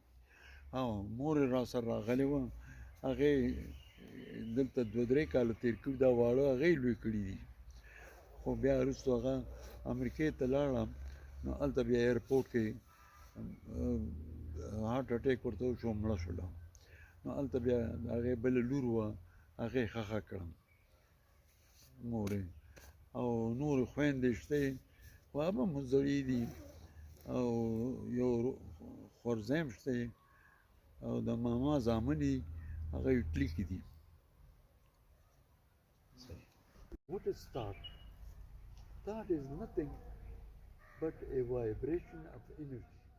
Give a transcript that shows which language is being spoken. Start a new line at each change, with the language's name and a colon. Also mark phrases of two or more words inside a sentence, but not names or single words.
Pashto: مور یې را سره راغلې وه هغې دلته 2-3 کاله تېر کړي دا واړه هغې لوی کړي دي خو بیا وروستو هغه امریکې ته لاړه نو هلته بیا ایرپورټ کې هارټ اټیک ورته وشو مړه شوله نو هلته بیا د هغې بله لور وه هغې ښخه کړم مور او نور خویندې شته خو هغه به مو زړې دي او یو خورزیم شته او د ماما زامن دي هغه اټلي کې دي.
English: What is thought? Thought is nothing but a vibration of energy.